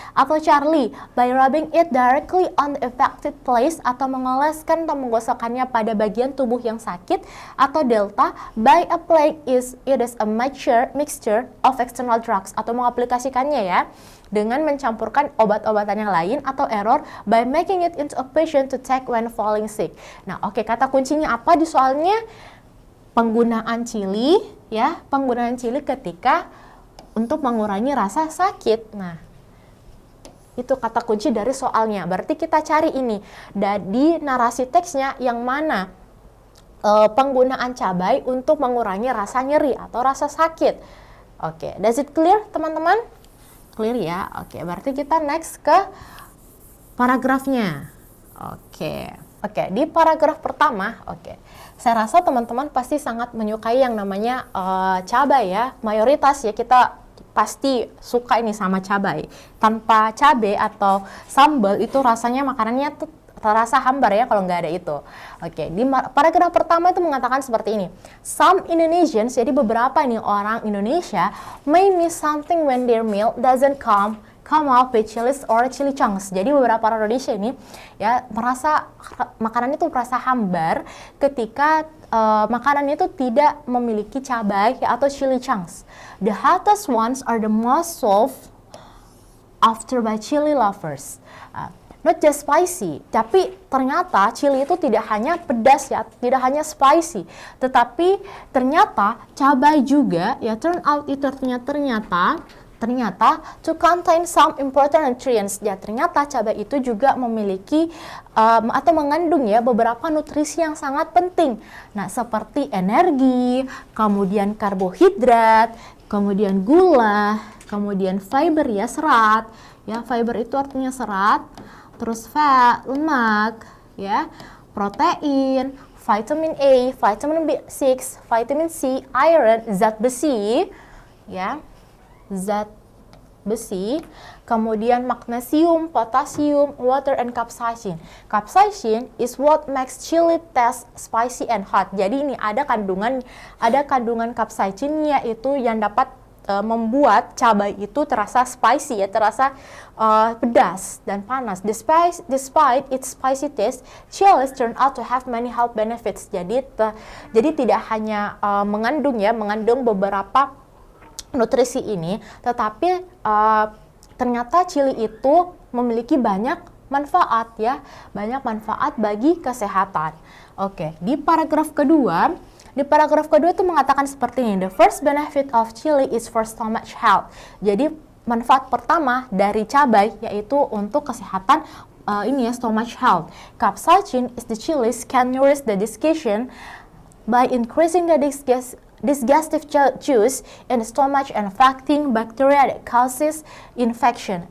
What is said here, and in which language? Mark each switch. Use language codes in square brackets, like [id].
[id] Atau Charlie, [en] by rubbing it directly on the affected place, [id] atau mengoleskan atau menggosokkannya pada bagian tubuh yang sakit? Atau Delta, [en] by applying it is a mixture of external drugs, [id] atau mengaplikasikannya ya dengan mencampurkan obat-obatan yang lain? [en] Atau error, by making it into a patient to take when falling sick. [id] Nah, oke, kata kuncinya apa di soalnya? Penggunaan chili ya, penggunaan chili ketika untuk mengurangi rasa sakit. Nah, itu kata kunci dari soalnya. Berarti kita cari ini di narasi teksnya yang mana penggunaan cabai untuk mengurangi rasa nyeri atau rasa sakit. Oke, [en] does it clear [id] teman-teman? Clear ya. Oke, berarti kita next ke paragrafnya. Oke, di paragraf pertama, saya rasa teman-teman pasti sangat menyukai yang namanya cabai ya. Mayoritas ya kita pasti suka ini sama cabai. Tanpa cabai atau sambal itu rasanya makanannya tuh terasa hambar ya kalau nggak ada itu. Oke, di paragraf pertama itu mengatakan seperti ini. [en] Some Indonesians, [id] jadi beberapa nih orang Indonesia [en] may miss something when their meal doesn't come out with chilies or chili chunks. [id] Jadi beberapa orang Indonesia ini ya merasa makanan itu merasa hambar ketika makanan itu tidak memiliki cabai atau chili chunks. [en] The hottest ones are the most sought after by chili lovers. Not just spicy, [id] tapi ternyata chili itu tidak hanya pedas ya, tidak hanya spicy, tetapi ternyata cabai juga ya, turn out itu artinya ternyata [en] to contain some important nutrients. [id] Ya, ternyata cabai itu juga memiliki atau mengandung ya beberapa nutrisi yang sangat penting. Nah, seperti energi, kemudian karbohidrat, kemudian gula, kemudian fiber ya, serat. Ya, fiber itu artinya serat, terus fat, lemak, ya, protein, vitamin A, vitamin B6, vitamin C, iron, zat besi, ya, zat besi, kemudian magnesium, potasium, water, and capsaicin. [en] Capsaicin is what makes chili taste spicy and hot. [id] Jadi ini ada kandungan capsaicinnya itu yang dapat membuat cabai itu terasa spicy ya, terasa pedas dan panas. [en] Despite its spicy taste, chilies turn out to have many health benefits. [id] Jadi tidak hanya mengandung beberapa nutrisi ini, tetapi ternyata chili itu memiliki banyak manfaat ya, banyak manfaat bagi kesehatan. Oke, di paragraf kedua itu mengatakan seperti ini. [en] The first benefit of chili is for stomach health. [id] Jadi manfaat pertama dari cabai yaitu untuk kesehatan stomach health. [en] Capsaicin is the chilies can nourish the digestion by increasing the digestive juice in the stomach and fighting bacteria that causes infection.